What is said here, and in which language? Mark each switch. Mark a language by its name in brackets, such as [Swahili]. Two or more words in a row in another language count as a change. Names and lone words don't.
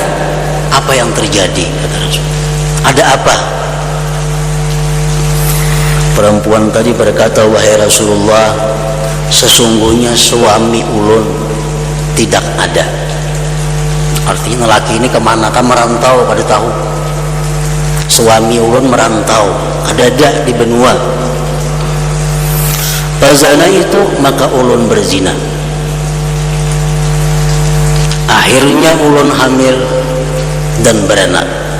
[Indonesian] Apa yang terjadi? Kata Rasul. Ada apa? Perempuan tadi berkata, "Wahai Rasulullah, sesungguhnya suami ulun tidak ada. [Banjar] Artinya laki ini kemana kan merantau, kada tahu. Suami ulun merantau, kadada di benua. Pazana itu maka ulun berzina. Akhirnya ulun hamil dan beranak.